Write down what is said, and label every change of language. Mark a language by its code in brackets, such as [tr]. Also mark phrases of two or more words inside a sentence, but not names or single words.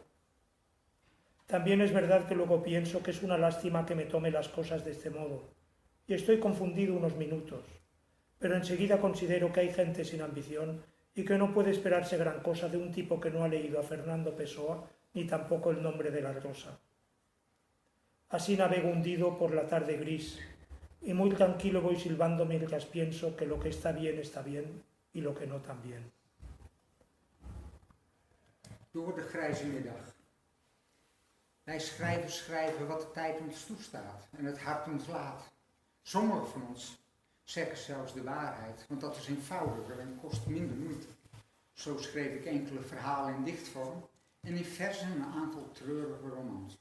[es] También es verdad que luego pienso que es una lástima que me tome las cosas de este modo, y estoy confundido unos minutos, pero enseguida considero que hay gente sin ambición y que no puede esperarse gran cosa de un tipo que no ha leído a Fernando Pessoa ni tampoco El nombre de la rosa. Así navego hundido por la tarde gris, y muy tranquilo voy silbando mientras pienso que lo que está bien y lo que no también. [nl] Door de grijze middag. Wij schrijven wat de tijd ons toestaat en het hart ons laat. Sommigen van ons zeggen zelfs de waarheid, want dat is eenvoudiger en kost minder moeite. Zo schreef ik enkele verhalen in dichtvorm en in verzen een aantal treurige romans.